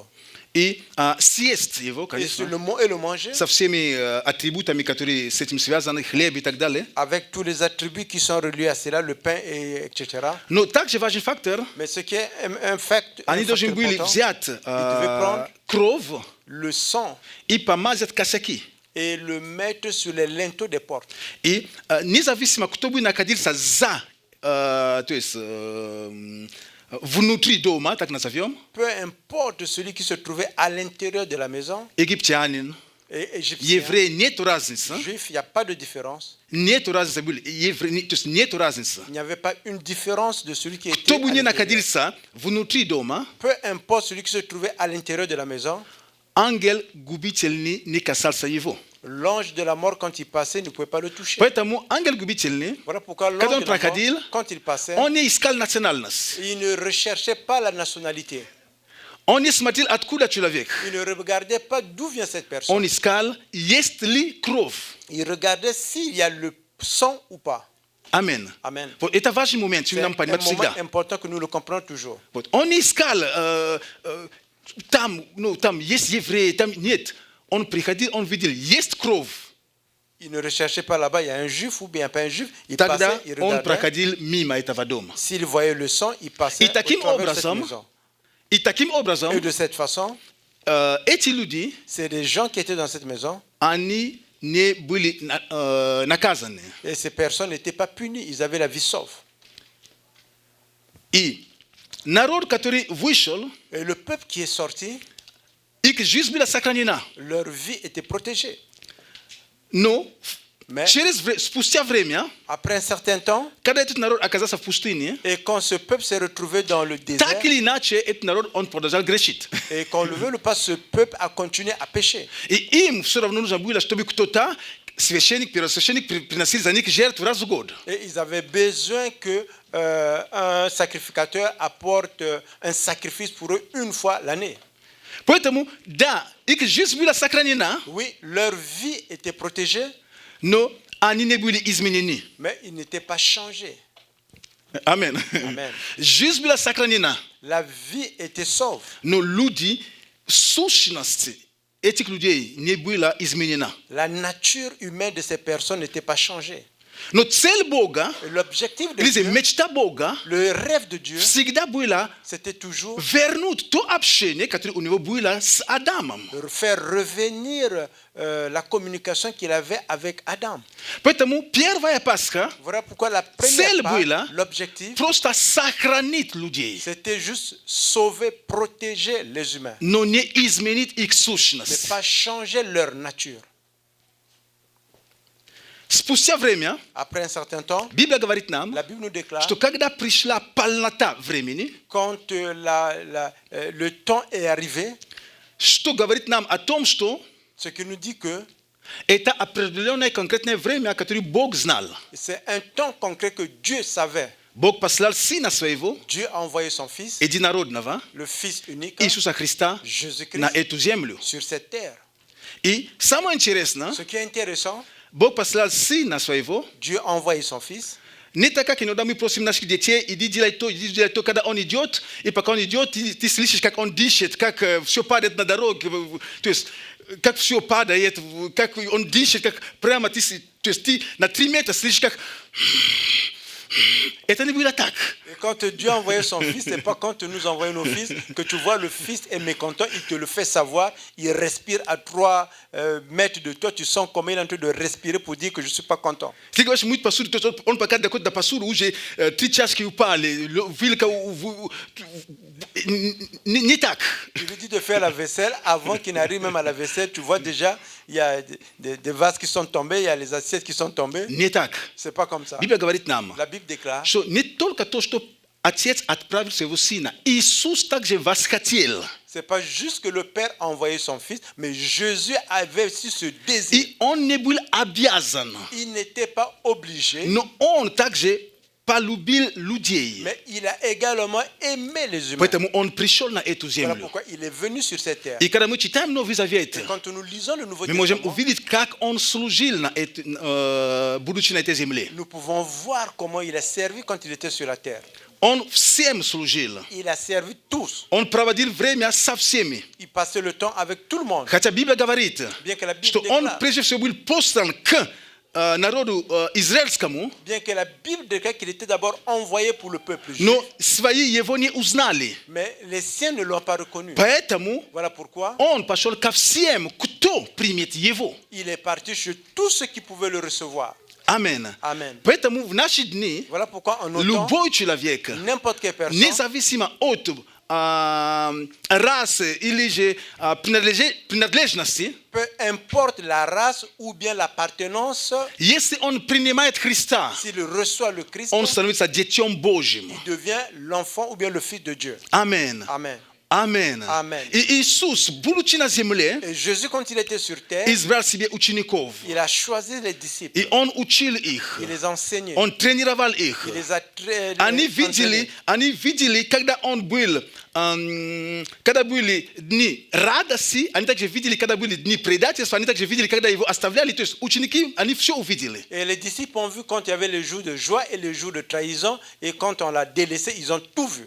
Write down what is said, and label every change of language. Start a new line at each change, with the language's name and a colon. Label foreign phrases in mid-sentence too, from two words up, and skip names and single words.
Russian: и съесть его,
French: Et
Russian: конечно,
French: le manger
Russian: со всеми атрибутами, которые с этим связаны, хлеб и так далее.
French: avec tous les attributs qui sont reliés à cela, le pain, etc.
Russian: Но также важный фактор,
French: Mais ce qui est un fait
Russian: они должны были
French: important,
Russian: взять
French: prendre
Russian: кровь
French: le sang
Russian: и помазать косяки.
French: et le mettre sur les linteaux des portes.
Russian: И независимо, кто бы находился за, то есть внутри дома, так назовем,
French: Peu importe celui qui se trouvait à l'intérieur de la maison,
Russian: египтянин,
French: et égyptien,
Russian: еврей, нету разницы.
French: juif, il n'y a pas de différence.
Russian: Нету разницы, то есть нету разницы.
French: Il n'y avait pas une différence de celui qui était
Russian: Кто
French: à
Russian: бы ни
French: l'intérieur.
Russian: находился внутри дома,
French: Peu importe celui qui se trouvait à l'intérieur de la maison,
Russian: ангел губительный не касался его.
French: l'ange de la mort, quand il passait, ne pouvait pas le toucher.
Russian: Поэтому ангел губительный,
French: Voilà pourquoi
Russian: когда
French: l'ange
Russian: он
French: de la mort,
Russian: проходил,
French: quand il passait,
Russian: он не искал национальность.
French: il ne recherchait pas la nationalité.
Russian: Он не смотрел, откуда человек.
French: Il ne regardait pas d'où vient cette personne.
Russian: Он искал, есть ли кровь.
French: Il regardait s'il y a le sang ou pas.
Russian: Амен.
French: Amen.
Russian: Вот это важный момент,
French: C'est
Russian: который нам
French: un
Russian: понимать
French: moment
Russian: всегда.
French: important que nous le comprenons toujours.
Russian: Вот. Он не искал, там есть евреи, там нет. Он приходил, он видел, есть кровь.
French: Il ne recherchait pas là-bas, il y a un juif ou bien pas un juif. Il
Russian: Тогда
French: passait, il
Russian: он
French: regardait.
Russian: проходил мимо этого дома.
French: S'il voyait le sang, il passait
Russian: И таким
French: au travers de cette
Russian: образом,
French: maison.
Russian: И таким образом,
French: Et de cette façon,
Russian: эти люди,
French: c'est des gens qui étaient dans cette maison
Russian: они не были наказаны.
French: et ces personnes n'étaient pas punies, ils avaient la vie sauve.
Russian: И народ, который вышел,
French: Et le peuple qui est sorti,
Russian: их жизнь была сохранена.
French: leur vie était protégée.
Russian: Но
French: Mais
Russian: спустя время,
French: après un certain temps,
Russian: когда этот народ оказался в пустыне,
French: et quand ce peuple s'est retrouvé dans le désert,
Russian: так или иначе этот народ, он продолжал грешить.
French: et qu'on le veut ou pas, ce peuple a continué à pécher.
Russian: И им все равно нужно было, чтобы кто-то, священник, первосвященник, приносил за них жертву раз в год.
French: Et ils avaient besoin que un sacrificateur apporte un sacrifice pour eux une fois l'année.
Russian: Поэтому, да, их жизнь была сохранена,
French: Oui, leur vie était protégée,
Russian: но они не были изменены.
French: mais ils n'étaient pas changés.
Russian: Амен.
French: Amen.
Russian: Жизнь была сохранена,
French: La vie était sauve,
Russian: но люди, сущность этих людей не была изменена.
French: la nature humaine de ces personnes n'était pas changée.
Russian: Но цель Бога,
French: Et l'objectif de
Russian: или
French: Dieu,
Russian: мечта Бога,
French: le rêve de Dieu,
Russian: всегда была
French: c'était toujours
Russian: вернуть то общение, которое у него было с Адамом.
French: de faire revenir la communication qu'il avait avec Adam.
Russian: Поэтому первая Пасха
French: Voilà pourquoi la
Russian: Цель
French: première
Russian: была
French: part, l'objectif,
Russian: просто сохранить людей,
French: c'était juste sauver, protéger les humains,
Russian: но не изменить их
French: mais
Russian: сущность.
French: pas changer leur nature.
Russian: Спустя время,
French: Après un certain temps,
Russian: Библия говорит нам,
French: la Bible nous déclare,
Russian: что когда пришла полнота времени,
French: quand le temps est arrivé,
Russian: что говорит нам о том, что
French: ce qui nous dit que
Russian: это определенное конкретное время, которое Бог знал.
French: c'est un temps concret que Dieu savait.
Russian: Бог послал Сына Своего,
French: Dieu a envoyé son Fils,
Russian: единородного,
French: le Fils unique,
Russian: Иисуса Христа,
French: Jésus-Christ,
Russian: на эту землю.
French: sur cette terre.
Russian: И самое интересное,
French: Ce qui est intéressant,
Russian: Бог послал Сына Своего,
French: Dieu a envoyé son Fils.
Russian: не так, как иногда мы просим наших детей, иди делай то, когда он идет, и пока он идет, ты слышишь, как он дышит, как все падает на дороге, то есть, как все падает, как он дышит, как прямо ты, то есть, ты на 3 метра слышишь, как... Это не было так.
French: Et quand Dieu a envoyé son Fils, ce n'est pas quand nous envoyons nos fils que tu vois le Fils est mécontent, il te le fait savoir, il respire à 3 mètres de toi, tu sens comment il est en train de respirer pour dire que je ne suis pas content.
Russian: Ты говоришь, muito pastor, он пока доходит до пасура, уже 3 чашки упали, вилка не так.
French: Tu lui dis de faire la vaisselle, avant qu'il n'arrive même à la vaisselle, tu vois déjà, il y a des vases qui sont tombés, il y a les assiettes qui sont tombées.
Russian: Не так.
French: Ce n'est pas comme ça.
Russian: Библия говорит нам,
French: La Bible déclare
Russian: что не только то, что Отец отправил своего сына. Иисус также восхотел.
French: C'est pas juste que le Père a envoyé son Fils, mais Jésus avait aussi ce désir.
Russian: И он не был обязан.
French: Il n'était pas obligé,
Russian: Но он также полюбил людей.
French: mais il a également aimé les humains.
Russian: Поэтому он пришел на эту
French: Voilà
Russian: землю.
French: pourquoi il est venu sur cette terre.
Russian: И когда мы читаем Новый Завет,
French: Quand nous lisons le Nouveau
Russian: мы можем
French: Testament,
Russian: увидеть, как он служил, будучи на этой земле.
French: nous pouvons voir comment il a servi quand il était sur la terre.
Russian: Он всем служил.
French: Il a servi tous.
Russian: Он проводил время со всеми.
French: Il passait le temps avec tout le monde.
Russian: Хотя Библия говорит,
French: Bien que la Bible
Russian: что он
French: déclare,
Russian: прежде всего был послан к народу израильскому,
French: bien que la Bible déclare qu'il était d'abord envoyé pour le peuple juif,
Russian: но свои его не узнали.
French: mais les siens ne l'ont pas reconnu.
Russian: Поэтому
French: Voilà pourquoi
Russian: он пошел ко всем, кто примет его.
French: il est parti chez tous ceux qui pouvaient le recevoir.
Russian: Амин.
French: Amen.
Russian: Поэтому в наши дни
French: Voilà pourquoi en nos temps,
Russian: любой человек,
French: n'importe quelle personne,
Russian: независимо от расы или же принадлежности,
French: peu importe la race ou bien l'appartenance,
Russian: если он принимает Христа,
French: s'il reçoit le Christ,
Russian: он становится детем Божьим.
French: il devient l'enfant ou bien le fils de Dieu.
Russian: Амин.
French: Amen.
Russian: Амин.
French: Amen.
Russian: И Иисус, будучи на земле,
French: Et Jésus, quand il était sur terre,
Russian: избрал себе учеников.
French: il a choisi les disciples.
Russian: И он учил их.
French: Il les enseignait.
Russian: Он тренировал их.
French: Il les a
Russian: Они
French: entraînés.
Russian: видели, когда он был, когда были дни радости, они также видели, когда были дни предательства, они также видели, когда его оставляли. То есть ученики, они все увидели.
French: Et les disciples ont vu quand il y avait les jours de joie et les jours de trahison, et quand on l'a délaissé, ils ont tout vu.